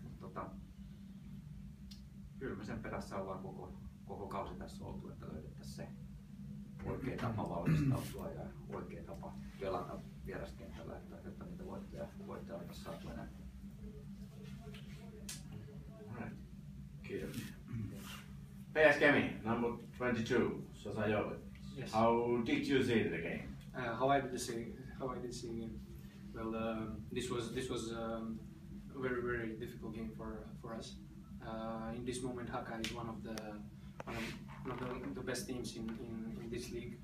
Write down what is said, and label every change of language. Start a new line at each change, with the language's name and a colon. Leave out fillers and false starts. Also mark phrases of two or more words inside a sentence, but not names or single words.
Finnish: Mutta kyllä me sen perässä ollaan koko kausi tässä oltu, että löydettäisiin se oikea tapa valmistautua ja oikea tapa pelata vieraskentällä, että niitä voittoja oltaisiin saatu enää. Kiitos. PS Kemi,
English: number 22, Sasa Joe. Yes. How did you see the game? How I did see it? Well, this was a very difficult game for us. In this moment, Haka is one of the best teams in this league.